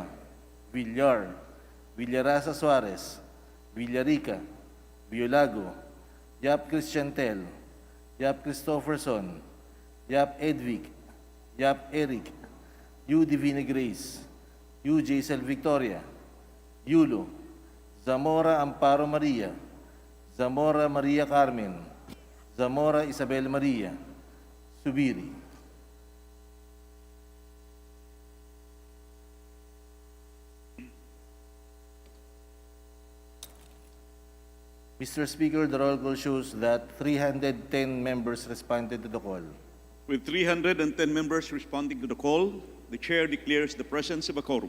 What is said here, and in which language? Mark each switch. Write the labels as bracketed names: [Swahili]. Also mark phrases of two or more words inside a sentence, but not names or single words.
[English] Villar, Villarasa Suarez, Villarica, Biolago, Yap Christiantel, Yap Christopherson, Yap Edvic, Yap Eric, Yu Divina Grace, Yu Jaisel Victoria, Yulo, Zamora Amparo Maria, Zamora Maria Carmen, Zamora Isabel Maria, Subiri. Mr. Speaker, the roll call shows that 310 members responded to the call. With 310 members responding to the call, the chair declares the presence of a quorum.